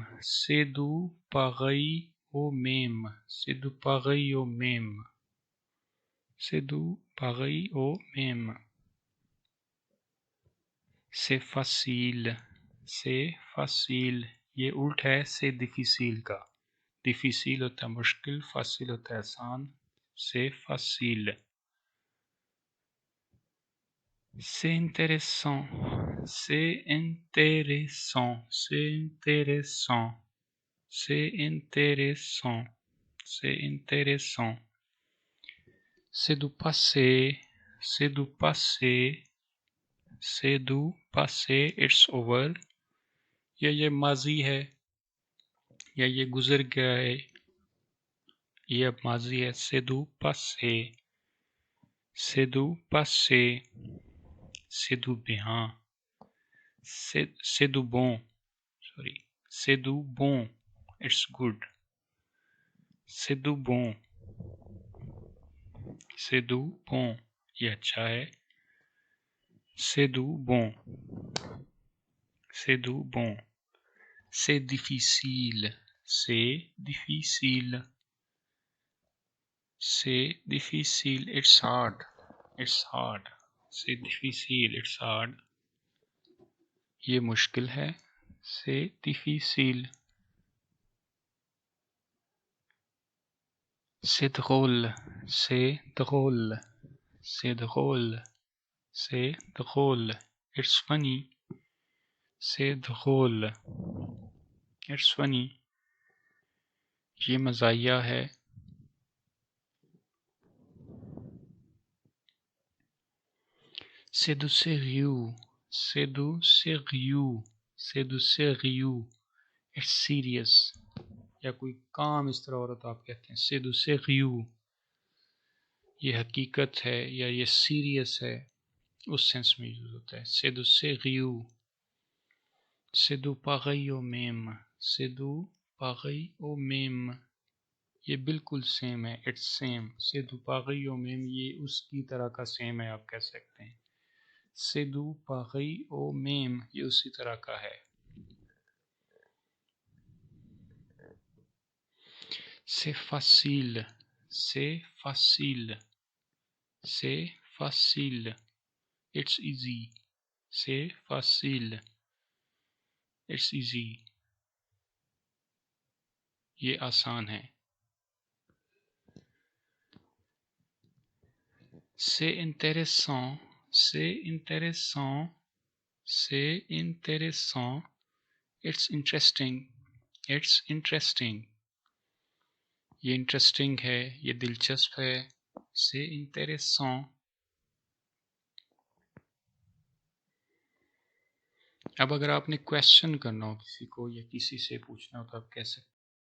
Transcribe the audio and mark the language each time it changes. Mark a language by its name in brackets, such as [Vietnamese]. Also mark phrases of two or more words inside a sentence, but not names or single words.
[French] C'est du pareil au même. C'est du pareil au même. C'est du pareil au même. C'est facile. C'est facile. [Urdu] یہ الٹ ہے [French] c'est difficile [Urdu] کا. ڈیفیسل ہوتا ہے مشکل، فاسل ہوتا ہے آسان. [French] C'est facile. C'est intéressant. C'est intéressant. C'est intéressant. C'est intéressant. C'est intéressant. C'est du passé. C'est du passé. C'est du passé. [English] It's over. [Urdu] یا یہ ماضی ہے یا یہ گزر گیا ہے. یہ اب ماضی ہے. [French] C'est du passé. C'est du passé. C'est du bien. C'est du bon. Sorry. C'est du bon. [English] It's good. [French] C'est du bon. C'est du bon. [Urdu] یہ اچھا ہے. [French] C'est du bon. C'est du bon. C'est difficile. C'est difficile. C'est difficile. [English] It's hard. It's hard. [French] C'est difficile. [English] It's hard. [Urdu] یہ مشکل ہے. [French] C'est difficile. C'est drôle. C'est drôle. C'est drôle. C'est drôle. [English] It's funny. [French] C'est drôle. [English] It's funny. [Urdu] یہ مزاحیہ ہے. [French] C'est du sérieux. C'est du sérieux. C'est du sérieux. [English] It's serious. [Urdu] یا کوئی کام اس طرح ہو رہا تو آپ کہتے ہیں [French] c'est du sérieux. [Urdu] یہ حقیقت ہے یا یہ سیریس ہے، اس سینس میں یوز ہوتا ہے. [French] C'est du sérieux. C'est du pareil au même. C'est du pareil au même. [Urdu] یہ بالکل سیم ہے. [English] It's same. [French] C'est du pareil au même. [Urdu] یہ اس کی طرح کا سیم ہے، آپ کہہ سکتے ہیں. [French] C'est du pareil au même. [Urdu] یہ اسی طرح کا ہے. [French] C'est facile. C'est facile. C'est facile. [English] It's easy. [French] C'est facile. [English] It's easy. [Urdu] یہ آسان ہے. [French] C'est intéressant. C'est intéressant. C'est intéressant. [English] It's interesting. It's interesting. [Urdu] یہ انٹرسٹنگ ہے، یہ دلچسپ ہے. [French] C'est intéressant. [Urdu] اب اگر آپ نے کویسچن کرنا ہو کسی کو یا کسی سے پوچھنا ہو تو آپ کہہ سکتے ہیں